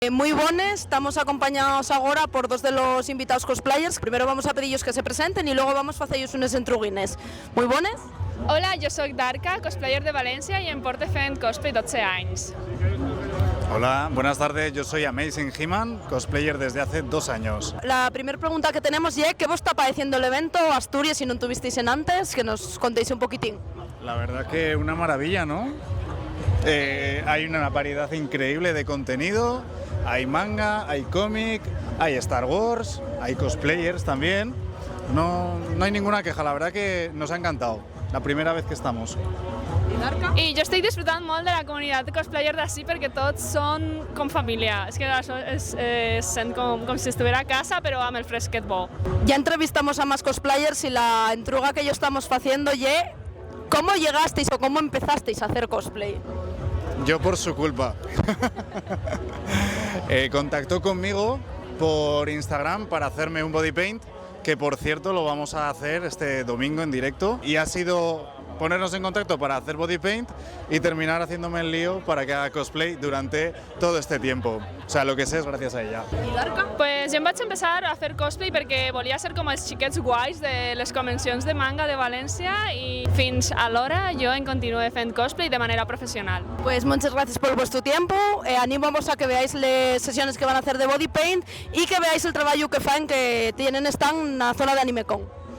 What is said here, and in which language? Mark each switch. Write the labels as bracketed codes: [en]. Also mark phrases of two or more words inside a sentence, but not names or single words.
[es] Muy buenas, estamos acompañados ahora por dos de los invitados cosplayers. Primero vamos a pedirles que se presenten y luego vamos a hacerles [ast] unes entruguines. [es] Muy buenas. Hola, [ca] jo sóc Darka, cosplayer de València i em porto fent cosplay 12 anys. [es] Hola, buenas tardes, yo soy Amazing He-Man, cosplayer desde hace 2 años. La primera pregunta que tenemos es ¿qué vos está pareciendo el evento Asturias si no tuvisteis en antes? Que nos contéis un poquitín. La verdad que una maravilla, ¿no? Hay una variedad increíble de contenido, hay manga, hay cómic, hay Star Wars, hay cosplayers también. No hay ninguna queja, la verdad que nos ha encantado, la primera vez que estamos. [ca] I jo estic disfrutant molt de la comunitat de cosplayer d'ací perquè tots són com família. És que això es sent com si estuviera a casa però amb el fresquet bo. [es] Ya entrevistamos a más cosplayers y la entruga que yo estamos haciendo es ¿cómo llegasteis o cómo empezasteis a hacer cosplay? Yo por su culpa. Contactó conmigo por Instagram para hacerme un body paint, que por cierto lo vamos a hacer este domingo en directo, y ha sido ponernos en contacto para hacer body paint y terminar haciéndome el lío para que haga cosplay durante todo este tiempo. O sea, lo que sé es gracias a ella. [ca] Pues jo em vaig empezar a fer cosplay perquè volia ser com els xiquets guais de les convencions de manga de València i fins a l'hora jo en continué fent cosplay de manera professional. [es] Pues muchas gracias por vuestro tiempo, animamos a que veáis las sesiones que van a hacer de body paint y que veáis el trabajo que fan que tienen están en la zona de AnimeCon.